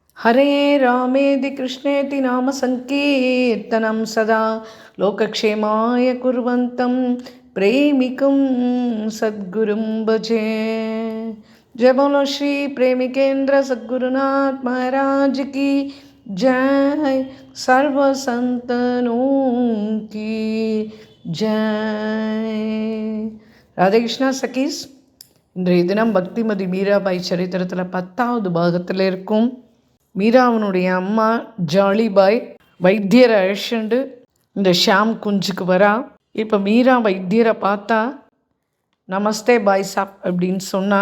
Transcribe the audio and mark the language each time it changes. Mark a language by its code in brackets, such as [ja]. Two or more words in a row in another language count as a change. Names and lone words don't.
[sa] हरे रामेति कृष्णेति नाम संकीर्तनं सदा लोकक्षेमाय कुर्वन्तं प्रेमिकं सद्गुरुं भजे। [hi] जय बोलो श्री प्रेमिकेंद्र सद्गुरुनाथ महाराज की जय। सर्व संतनों की जय। राधे कृष्णा सखीஸ், [ta] இன்றைய தினம் பக்திமதி மீராபாய் சரித்திரத்தில் 10வது பாகத்தில் இருக்கும். மீராவனுடைய அம்மா ஜாலிபாய் வைத்தியரை அழைச்சிண்டு இந்த ஷாம் குஞ்சுக்கு வரா. இப்போ மீரா வைத்தியரை பார்த்தா [hi] नमस्ते भाई साहब [ta] அப்படின்னு சொன்னா.